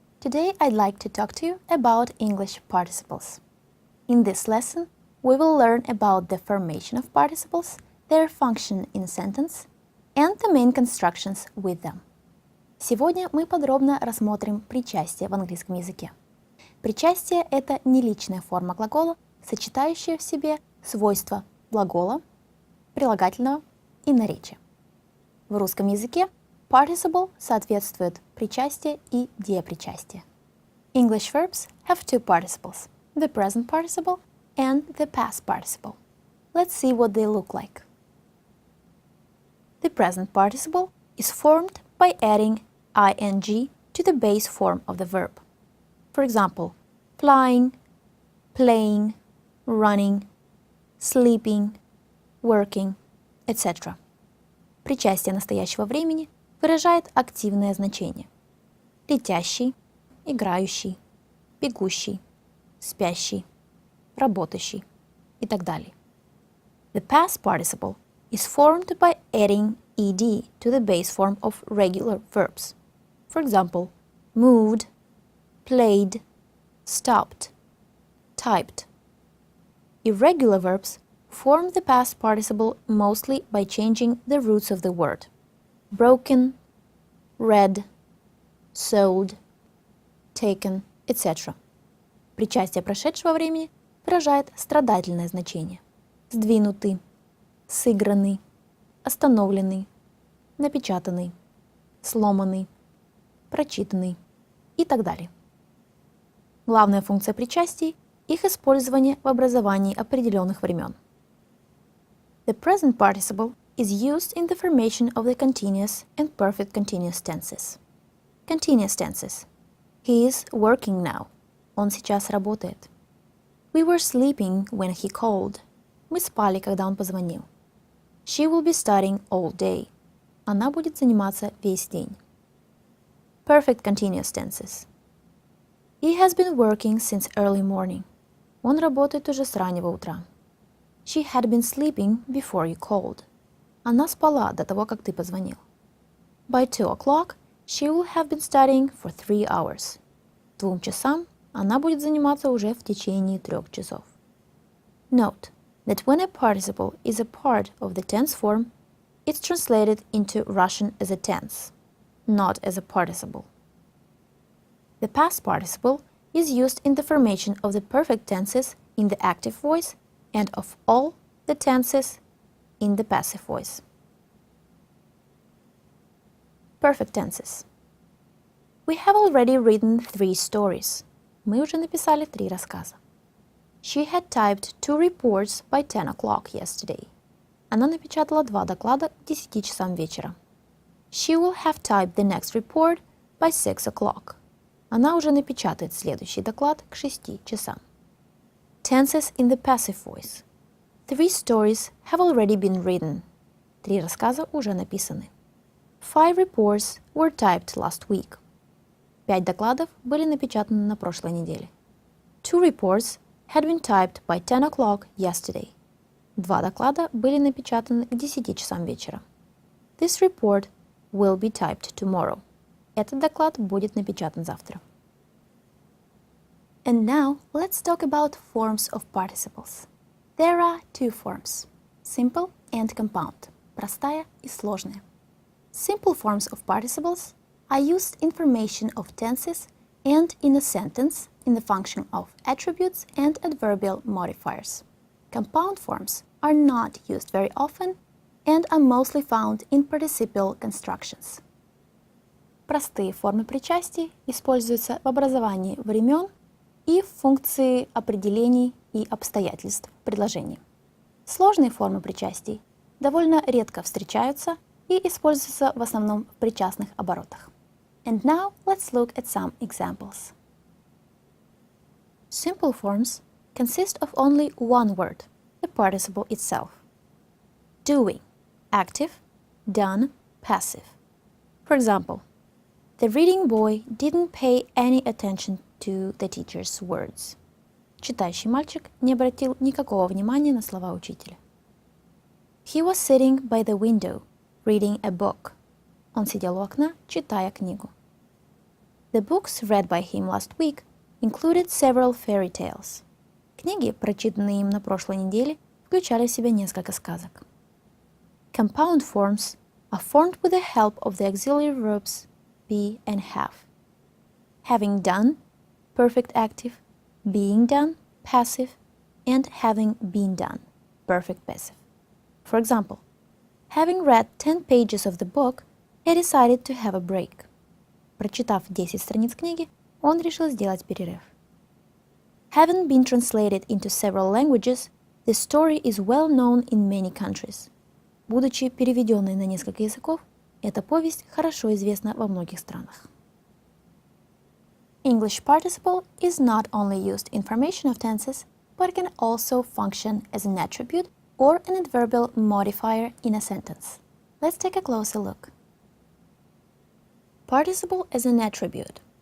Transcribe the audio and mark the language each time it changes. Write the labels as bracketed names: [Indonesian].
[English] Today I'd like to talk to you about English participles. In this lesson, we will learn about the formation of participles, their function in a sentence, and the main constructions with them. [Russian] Сегодня мы подробно рассмотрим причастие в английском языке. Причастие – это неличная форма глагола, сочетающая в себе свойства глагола, прилагательного и наречия. В русском языке participle соответствует причастие и диапричастие. [English] English verbs have two participles, the present participle and the past participle. Let's see what they look like. The present participle is formed by adding ing to the base form of the verb. For example, flying, playing, running, sleeping, working, etc. [Russian] Причастие настоящего времени выражает активное значение. Летящий, играющий, бегущий, спящий, работающий и так далее. [English] The past participle is formed by adding ed to the base form of regular verbs. For example, moved, played, stopped, typed. Irregular verbs form the past participle mostly by changing the roots of the word. Broken, read, sold, taken, etc. [Russian] Причастие прошедшего времени выражает страдательное значение. Сдвинутый, сыгранный, остановленный, напечатанный, сломанный, прочитанный и так далее. Главная функция причастий – их использование в образовании определенных времен. [English] The present participle is used in the formation of the continuous and perfect continuous tenses. Continuous tenses. He is working now. [Russian] Он сейчас работает. [English] We were sleeping when he called. [Russian] Мы спали, когда он позвонил. [English] She will be studying all day. [Russian] Она будет заниматься весь день. [English] Perfect continuous tenses. He has been working since early morning. [Russian] Он работает уже с раннего утра. [English] She had been sleeping before you called. [Russian] Она спала до того, как ты позвонил. [English] By 2 o'clock, she will have been studying for 3 hours. [Russian] К 2 часам она будет заниматься уже в течение 3 часов. [English] Note that when a participle is a part of the tense form, it's translated into Russian as a tense, not as a participle. The past participle is used in the formation of the perfect tenses in the active voice and of all the tenses in the passive voice. Perfect tenses. We have already written 3 stories. [Russian] Мы уже написали 3 рассказа. [English] She had typed 2 reports by 10 o'clock yesterday. [Russian] Она напечатала 2 доклада к 10 часам вечера. [English] She will have typed the next report by 6 o'clock. [Russian] Она уже напечатает следующий доклад к 6 часам. [English] Tenses in the passive voice. 3 stories have already been written. [Russian] 3 рассказа уже написаны. [English] 5 reports were typed last week. [Russian] 5 докладов были напечатаны на прошлой неделе. [English] 2 reports had been typed by 10 o'clock yesterday. [Russian] 2 доклада были напечатаны к 10 часам вечера. [English] This report will be typed tomorrow. [Russian] Этот доклад будет напечатан завтра. [English] And now let's talk about forms of participles. There are 2 forms, simple and compound, [Russian] простая и сложная. [English] Simple forms of participles are used in formation of tenses and in a sentence in the function of attributes and adverbial modifiers. Compound forms are not used very often and are mostly found in participial constructions. [Russian] Простые формы причастий используются в образовании времен и в функции определений и обстоятельств предложения. Сложные формы причастий довольно редко встречаются и используются в основном в причастных оборотах. [English] And now let's look at some examples. Simple forms consist of only one word, the participle itself. Doing, active, done, passive. For example, the reading boy didn't pay any attention to the teacher's words. [Russian] Читающий мальчик не обратил никакого внимания на слова учителя. [English] He was sitting by the window, reading a book. [Russian] Он сидел у окна, читая книгу. [English] The books read by him last week included several fairy tales. [Russian] Книги, прочитанные им на прошлой неделе, включали в себя несколько сказок. [English] Compound forms are formed with the help of the auxiliary verbs be and have. Having done, perfect active, being done, passive, and having been done, perfect passive. For example, having read 10 pages of the book, he decided to have a break. [Russian] Прочитав 10 страниц книги, он решил сделать перерыв. [English] Having been translated into several languages, the story is well known in many countries. [Russian] Будучи переведенной на несколько языков, эта повесть хорошо известна во многих странах. [English] English participle is not only used in formation of tenses, but can also function as an attribute or an adverbial modifier in a sentence. Let's take a closer look. Participle as an attribute.